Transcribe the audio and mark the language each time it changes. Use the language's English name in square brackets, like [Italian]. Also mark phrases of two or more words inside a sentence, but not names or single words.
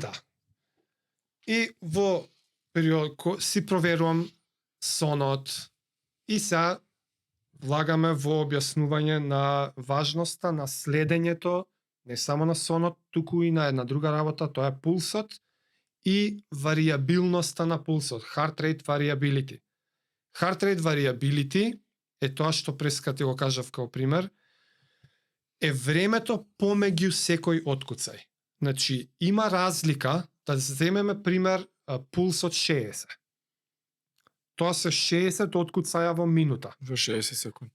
[Macedonian] Да. И во период си проверувам сонот и сега влагаме во објаснување на важноста на следењето, не само на сонот, туку и на една друга работа, тоа е пулсот и варијабилноста на пулсот, [English] heart rate variability. Heart rate variability [Macedonian] е тоа што преска ти го кажав како пример, е времето помеѓу секој откуцај. Значи, има разлика, Да земеме пример пулс од 60. Тоа се 60 откуцаја во минута. Во 60 секунди.